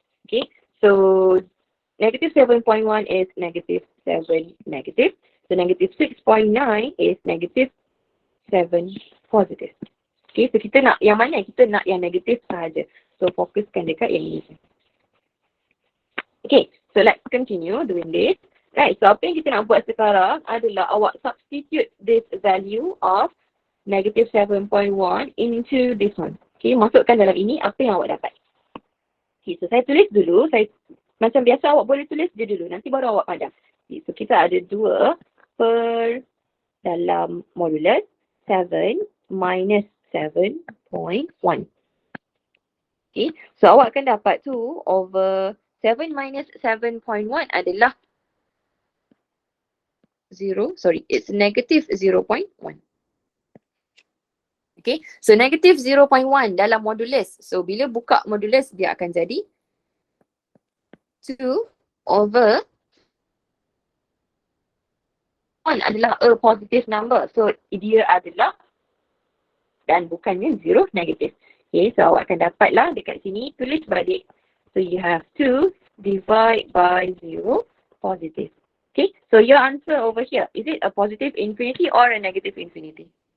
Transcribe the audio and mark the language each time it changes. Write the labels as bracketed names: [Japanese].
[English] Okay, so -7.1 is -7 negative. So -6.9 is -7 positive. [Malay] Okay, so kita nak yang mana? Kita nak yang negatif sahaja. So fokuskan dekat yang ini. [English] Okay, so let's continue doing this. [Malay] Right, so apa yang kita nak buat sekarang adalah awak [English] substitute this value of -7.1 into this one. [Malay] Okay, masukkan dalam ini apa yang awak dapat. Okay, so saya tulis dulu. Macam biasa awak boleh tulis je dulu. Nanti baru awak padam. Okay, so kita ada 2 per dalam modulus 7 minus 7.1. Okay, so awak akan dapat 2/7 minus 7.1 adalah 0, [English] sorry, it's -0.1. [Malay] Okay, so -0.1 dalam modulus. So bila buka modulus dia akan jadi 2/1 adalah [English] a positive number. [Malay] So dia adalah dan bukannya 0 negatif. Okay, so awak akan dapatlah dekat sini, tulis balik. [English] So you have 2 divide by 0 positive. Okay, so your answer over here, is it a positive infinity or a negative infinity?